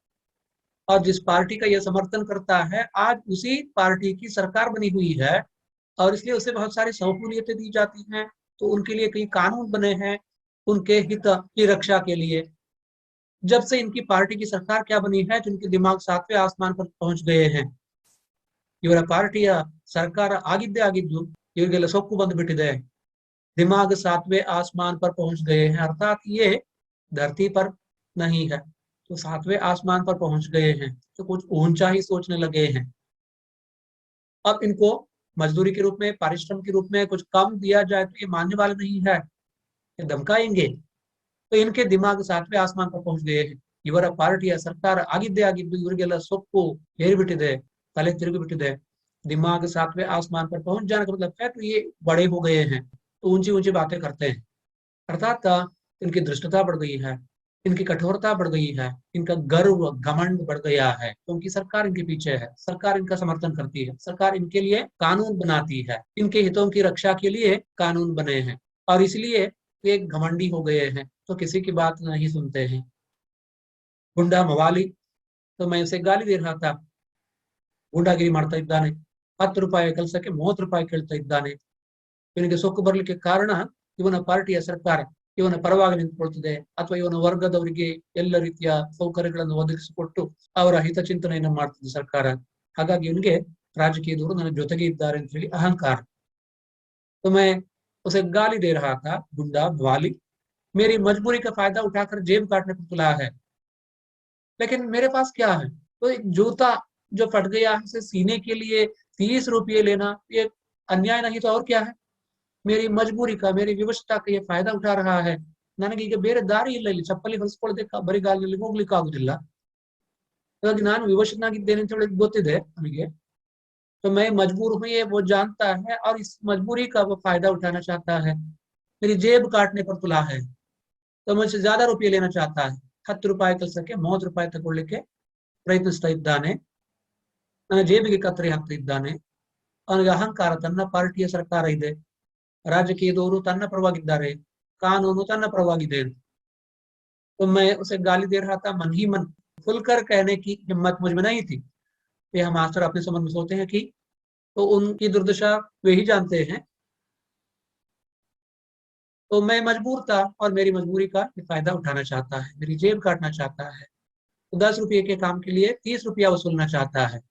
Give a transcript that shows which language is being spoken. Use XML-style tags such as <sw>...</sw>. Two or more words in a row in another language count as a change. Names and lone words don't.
<hi>और जिस पार्टी का यह समर्थन करता है, आज उसी पार्टी की सरकार बनी हुई है. और इसलिए उसे बहुत सारी सहूलियतें दी जाती हैं। तो उनके लिए कई कानून बने हैं उनके हित की रक्षा के लिए। जब से इनकी पार्टी की सरकार क्या बनी है, तो इनके दिमाग सातवें आसमान पर पहुंच गए हैं।</hi> <kn>ಇವರ ಪಾರ್ಟಿಯ ಸರ್ಕಾರ ಆಗಿದ್ದು ಇವರಿಗೆಲ್ಲ ಸೊಕ್ಕು ಬಂದುಬಿಟ್ಟಿದೆ।</kn> <hi>दिमाग सातवें आसमान पर पहुंच गए हैं, अर्थात ये धरती पर नहीं है तो सातवें आसमान पर पहुंच गए हैं, तो कुछ ऊंचा ही सोचने लगे हैं। अब इनको मजदूरी के रूप में, पारिश्रम के रूप में कुछ कम दिया जाए तो ये मानने वाले नहीं है, ये धमकाएंगे। तो इनके दिमाग सातवें आसमान पर पहुंच गए हैं।</hi> <kn>ಇವರ ಪಾರ್ಟಿಯ ಸರ್ಕಾರ ಆಗಿದ್ದು ಇವರಿಗೆಲ್ಲ ಸೊಕ್ಕು ಏರಿಬಿಟ್ಟಿದೆ, तले ತಿರುಗಿಬಿಟ್ಟಿದೆ।</kn> <hi>दिमाग सातवें आसमान पर पहुंच जाने का मतलब है तो ये बड़े हो गए हैं, तो ऊंची ऊंची बातें करते हैं। अर्थात इनकी दृष्टता बढ़ गई है, इनकी कठोरता बढ़ गई है, इनका गर्व घमंड बढ़ गया है, क्योंकि सरकार इनके पीछे है, सरकार इनका समर्थन करती है, सरकार इनके लिए कानून बनाती है, इनके हितों की रक्षा के लिए कानून बने हैं, और इसलिए ये घमंडी हो गए हैं, तो किसी की बात नहीं सुनते हैं। गुंडा मवाली, तो मैं उसे गाली दे रहा था,</hi> <kn>ಗೂಂಡಾಗಿರಿ ಮಾಡ್ತಾ ಇದ್ದಾನೆ, 10 ರೂಪಾಯಿ ಕೆಲಸಕ್ಕೆ 30 ರೂಪಾಯಿ ಕೇಳ್ತಾ ಇದ್ದಾನೆ। ಇವನಿಗೆ ಸೊಕ್ಕು ಬರಲಿಕ್ಕೆ ಕಾರಣ ಇವನ ಪಾರ್ಟಿಯ ಸರ್ಕಾರ ಇವನ ಪರವಾಗಿ ನಿಂತುಕೊಳ್ತಿದೆ, ಅಥವಾ ಇವನ ವರ್ಗದವರಿಗೆ ಎಲ್ಲ ರೀತಿಯ ಸೌಕರ್ಯಗಳನ್ನು ಒದಗಿಸಿಕೊಟ್ಟು ಅವರ ಹಿತಚಿಂತನೆಯನ್ನು ಮಾಡ್ತಿದೆ ಸರ್ಕಾರ। ಹಾಗಾಗಿ ಇವನಿಗೆ ರಾಜಕೀಯದವರು ನನ್ನ ಜೊತೆಗೆ ಇದ್ದಾರೆ ಅಂತ ಹೇಳಿ ಅಹಂಕಾರ।</kn> <hi>तो मैं उसे गाली दे रहा था, गुंडा बवाली, मेरी मजबूरी का फायदा उठाकर जेब काटने पर तुला है। लेकिन मेरे पास क्या है, तो एक जूता जो फट गया है उसे सीने के लिए 30 रुपये लेना ये अन्याय नहीं तो और क्या है। मेरी मजबूरी का, मेरी विवशता का ये फायदा उठा रहा है।</hi> <kn>ನನಗೆ ಈಗ ಬೇರೆ ದಾರಿ ಇಲ್ಲ, ಇಲ್ಲಿ ಚಪ್ಪಲಿ ಹೊಲಿಸ್ಕೊಳ್ಳದೆ ಬರಿಗಾಲಿನಲ್ಲಿ ಹೋಗ್ಲಿಕ್ಕೆ ಆಗುದಿಲ್ಲ, ಹಾಗಾಗಿ ನಾನು ವಿವಶನಾಗಿದ್ದೇನೆ ಅಂತ ಹೇಳಿ ಗೊತ್ತಿದೆ ನನಗೆ।</kn> <hi>तो मैं मजबूर हूँ ये वो जानता है, और इस मजबूरी का वो फायदा उठाना चाहता है, मेरी जेब काटने पर तुला है, तो मुझसे ज्यादा रुपये लेना चाहता है।</hi> <kn>10 ರೂಪಾಯಿ ಕೆಲಸಕ್ಕೆ 30 ರೂಪಾಯಿ ತಗೊಳ್ಳಿಕ್ಕೆ ಪ್ರಯತ್ನಿಸ್ತಾ ಇದ್ದಾನೆ, ನನ್ನ ಜೇಬಿಗೆ ಕತ್ತರಿ ಹಾಕ್ತಾ ಇದ್ದಾನೆ। ಅವನಿಗೆ ಅಹಂಕಾರ, ತನ್ನ ಪಾರ್ಟಿಯ ಸರ್ಕಾರ ಇದೆ, ರಾಜಕೀಯದವರು ತನ್ನ ಪರವಾಗಿದ್ದಾರೆ, ಕಾನೂನು ತನ್ನ ಪರವಾಗಿ।</kn> <hi>तो मैं उसे गाली दे रहा था मन ही मन, खुलकर कहने की हिम्मत मुझ में नहीं थी। ये हम मास्टर अपने समझ में सोचते हैं कि तो उनकी दुर्दशा वे ही जानते हैं। तो मैं मजबूर था और मेरी मजबूरी का फायदा उठाना चाहता है, मेरी जेब काटना चाहता है, तो 10 रुपये के काम के लिए 30 रुपया वसूलना चाहता है।</hi>